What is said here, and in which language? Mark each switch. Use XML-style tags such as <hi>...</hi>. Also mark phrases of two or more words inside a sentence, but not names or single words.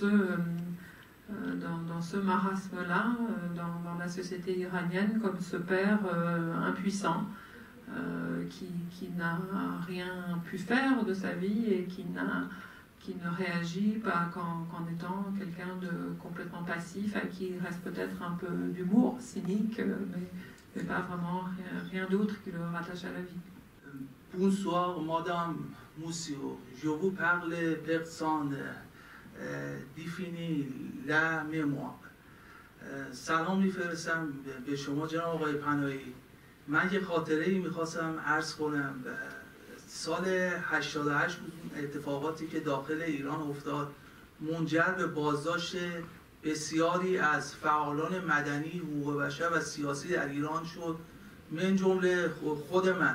<fr>ce marasme-là, dans la société iranienne, comme ce père impuissant, qui n'a rien pu faire de sa vie et qui ne réagit pas qu'en étant quelqu'un de complètement passif, à qui il reste peut-être un peu d'humour cynique, mais pas vraiment rien d'autre qui le rattache à la vie. Bonsoir, madame Monsieur. Je vous parle personne définie la mémoire.</fr> <fa>سلام میفرستم به شما جناب آقای پناهی. من یه خاطره‌ای می‌خواستم عرض کنم. سال 88 بود اتفاقاتی که داخل ایران افتاد منجر به بازداشت بسیاری از فعالان مدنی، حقوق بشر و سیاسی در ایران شد، من جمله خود من.</fa>